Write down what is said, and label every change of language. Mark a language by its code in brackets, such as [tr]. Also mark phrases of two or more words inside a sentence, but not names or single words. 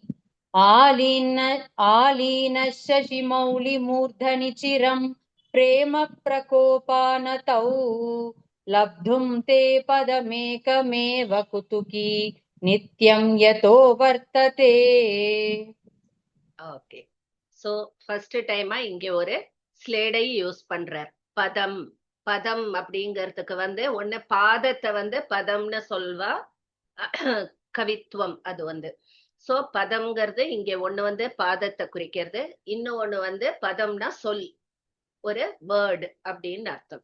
[sa] आलीनः शशिमौलिमूर्धनि चिरम् प्रेम प्रकोपानतौ लब्धुं ते पदमेकमेव कुतुकी नित्यं यतो वर्तते [ta] ஓகே. சோ [en] first time [ta] இங்க ஒரு [en] slay use [ta] பண்றார். பதம் பதம் அப்படிங்கிறதுக்கு வந்து ஒண்ணு பாதத்தை வந்து பதம்னு சொல்வா, கவித்துவம் அது வந்து. சோ பதம்ங்கிறது இங்க ஒண்ணு வந்து பாதத்தை குறிக்கிறது, இன்னும் ஒண்ணு வந்து பதம்னா சொல், ஒரு வேர்டு அப்படின்னு அர்த்தம்.